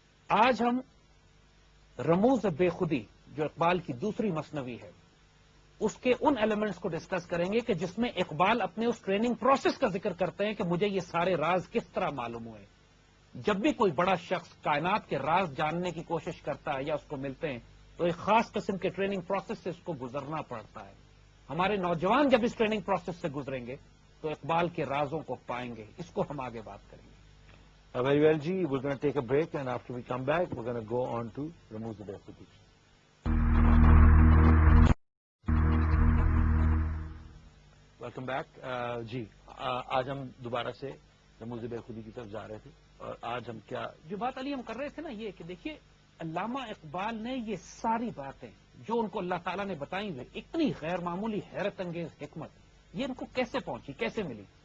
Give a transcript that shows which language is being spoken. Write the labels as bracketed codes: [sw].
[ur] آج ہم رموز بے خودی جو اقبال کی دوسری مثنوی ہے اس کے ان ایلیمنٹس کو ڈسکس کریں گے کہ جس میں اقبال اپنے اس ٹریننگ پروسیس کا ذکر کرتے ہیں کہ مجھے یہ سارے راز کس طرح معلوم ہوئے. جب بھی کوئی بڑا شخص کائنات کے راز جاننے کی کوشش کرتا ہے یا اس کو ملتے ہیں تو ایک خاص قسم کے ٹریننگ پروسیس سے اس کو گزرنا پڑتا ہے. ہمارے نوجوان جب اس ٹریننگ پروسیس سے گزریں گے تو اقبال کے رازوں کو پائیں گے. اس کو ہم آگے بات کریں گے. [en] Very well, Ji. We're going to take a break, and after we come back, we're going to go on to Ramuz Bey Khudi. Welcome back. [ur] جی آج ہم دوبارہ سے رموز بے خودی کی طرف جا رہے تھے, اور آج ہم کیا جو بات علی ہم کر رہے تھے نا, یہ کہ دیکھیے علامہ اقبال نے یہ ساری باتیں جو ان کو اللہ تعالیٰ نے بتائی ہوئی, اتنی غیر معمولی حیرت انگیز حکمت, یہ ان کو کیسے پہنچی, کیسے ملی؟